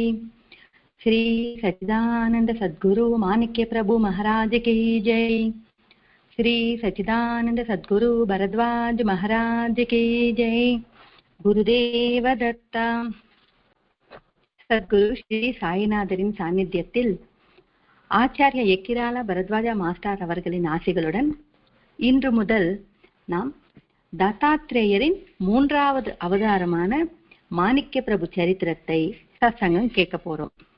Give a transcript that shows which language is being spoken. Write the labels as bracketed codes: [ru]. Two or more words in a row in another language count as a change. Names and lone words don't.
[hi] श्री सच्चिदानंद सद्गुरु माणिक्य प्रभु महाराज की जय। श्री सच्चिदानंद सद्गुरु भरद्वाज महाराज की जय। गुरुदेव दत्ता। सद्गुरु श्री [ta] சாய்நாதரின் சாநித்தியத்தில் ஆச்சாரிய எக்கிரால பரத்வாஜ மாஸ்டர் அவர்களின் ஆசிகளுடன் இன்று முதல் நாம் தத்தாத்ரேயரின் மூன்றாவது அவதாரமான மாணிக்க பிரபு சரித்திரத்தை சத்சங்கம் கேட்க போறோம்.